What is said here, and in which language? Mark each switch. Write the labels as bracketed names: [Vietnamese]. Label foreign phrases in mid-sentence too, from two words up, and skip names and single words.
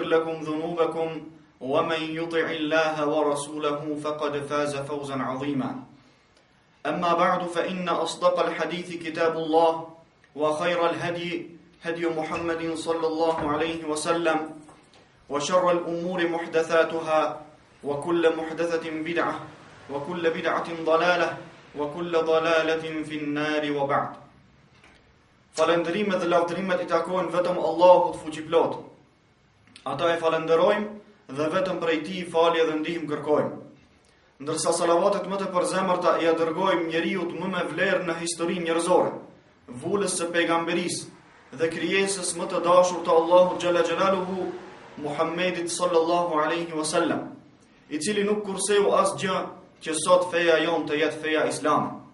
[Arabic] لكم ذنوبكم ومن يطع الله ورسوله فقد فاز فوزا عظيما أما بعد فإن أصدق الحديث كتاب الله وخير الهدي هدي محمد صلى الله عليه وسلم وشر الأمور محدثاتها وكل محدثة بدعة وكل بدعة ضلالة وكل ضلالة في النار وبعد. [Albanian] Falënderimet dhe lavdërimet I takojnë vetëm Allahut fuqiplot. Ata e falenderojmë dhe vetëm prej Tij falje dhe ndihmë kërkojmë. Ndërsa salavatet më të përzemërta I dërgojmë njeriut më me vlerë në historinë njerëzore, vulës së pejgamberisë dhe krijesës më të dashur të Allahut [Arabic] جل جلاله, [Albanian] Muhammedit [Arabic] صلى الله عليه وسلم, [Albanian] I cili nuk kurseu asgjë që sot feja jonë të jetë feja islame.